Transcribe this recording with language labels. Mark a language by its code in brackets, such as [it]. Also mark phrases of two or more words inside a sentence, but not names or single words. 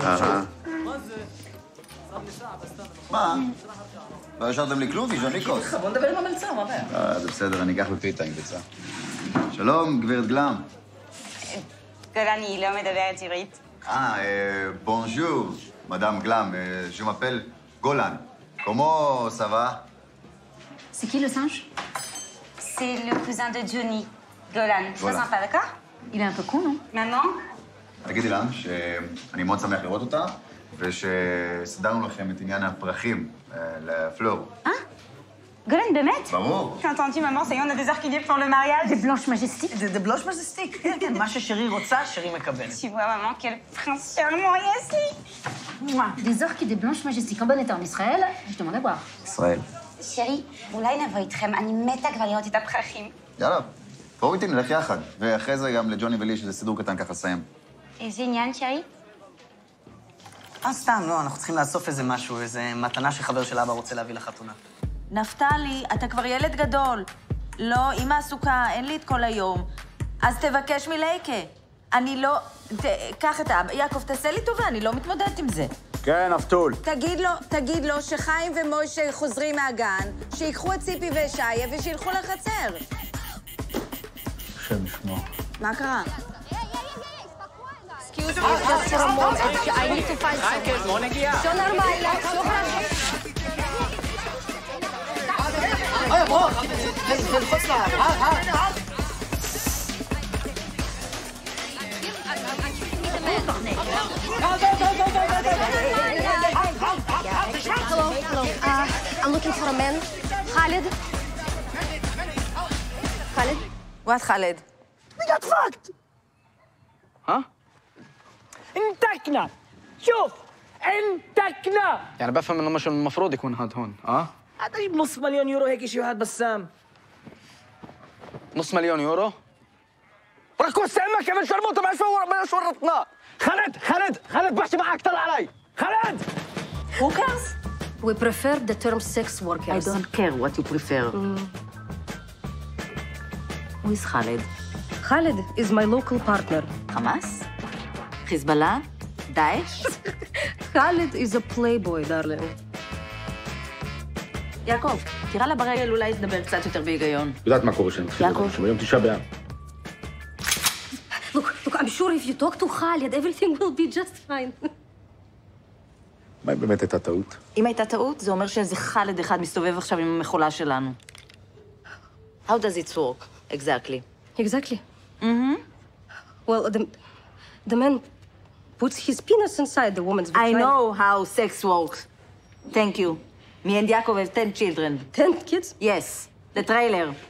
[he] מה? לא השארתם לי כלום, ז'וניקוס. בוא נדבר עם המלצר, מה הבעיה? זה בסדר, אני אקח בפיתה עם ביצה. שלום, גברת גלם. גולני לא מדברת עברית. [fr] Bonjour, madame גלם, je m'appelle גולן. Comment ça va? C'est qui le singe? C'est le cousin de Johnny, Golan. Très sympa, d'accord? Il est un peu con, non? Maman? [he] תגידי לה שאני מאוד שמח לראות אותה, ושסדרנו לכם את עניין הפרחים לפלור. Golan, באמת? ברור. [fr] J'ai entendu, maman, ça y est, on a des orchidées pour le mariage. Des blanches majestiques? זה blanches majestiques. כן, כן, מה ששרי רוצה, שרי מקבלת. Tu vois, maman, quel prince charmant il y a ici. Des orchidées blanches majestiques en bon état en Israël, je demande à voir. [he] ישראל. שרי, אולי נבוא איתכם, אני מתה כבר לראות את הפרחים. יאללה, בואו איתי, נלך יחד. ואחרי זה גם לג'וני ולי, שזה סידור קטן ככה לסיים. איזה עניין, שרי? סתם, לא, אנחנו צריכים לאסוף איזה משהו, איזה מתנה שחבר של אבא רוצה להביא לחתונה. נפתלי, אתה כבר ילד גדול. לא, אמא עסוקה, אין לי את כל היום. אז תבקש מלייקה. אני לא... קח את האבא. יעקב, תעשה לי טובה, אני לא מתמודדת עם זה. כן, אבטול. תגיד לו שחיים ומוישה חוזרים מהגן, שיקחו את ציפי ושיה ושילכו לחצר. השם ישמור. מה קרה? [en] Excuse me, just for a moment. I need to find someone. [ru] Все нормально, все хорошо. [ar] يا برو خلص ها [en] Hello. I'm looking for a man. Khalid. Khalid? What, Khalid? We got fucked. [ar] ها؟ انتكنا. شوف انتكنا. يعني بفهم انه مش المفروض يكون هاد هون، هذا يجيب نص مليون يورو هيك شيء واحد بسام. نص مليون يورو؟ ركوز سامك يا من شرموطه ما ورطنا. خالد بحكي معك طلع علي. خالد. [en] Who cares? We prefer the term sex workers. I don't care what you prefer. Who is Khalid? Khalid is my local partner. Hamas? Hezbollah? Daesh? Khalid is a playboy, darling. [he] יעקב, תירה לה ברגל, אולי תדבר קצת יותר בהיגיון. יודעת מה קורה שם? יעקב. היום 9 באב. [en] Look, I'm sure if you talk to Khalid, everything will be just fine. [he] מה אם באמת הייתה טעות? אם הייתה טעות, זה אומר שאיזה חלד אחד מסתובב עכשיו עם המחולה שלנו. [en] How does it work? Exactly. Exactly. Well, the man puts his penis inside the woman's vagina. I know how sex works. Thank you. Me and Yaakov have 10 children. 10 kids? Yes. The trailer.